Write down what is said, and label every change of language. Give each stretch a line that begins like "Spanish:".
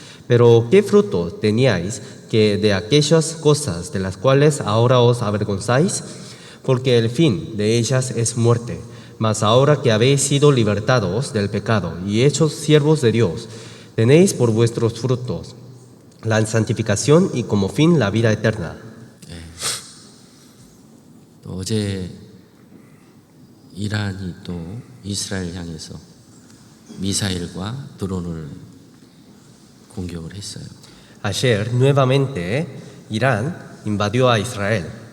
Spanish: Pero ¿qué fruto teníais que de aquellas cosas de las cuales ahora os avergonzáis? Porque el fin de ellas es muerte. Mas ahora que habéis sido libertados del pecado y hechos siervos de Dios, tenéis por vuestros frutos la santificación y como fin la vida eterna.
Korean: 또 어제 이란이 또 이스라엘 향해서 미사일과 드론을 공격을 했어요.
Spanish: Ayer, nuevamente, Irán invadió a Israel.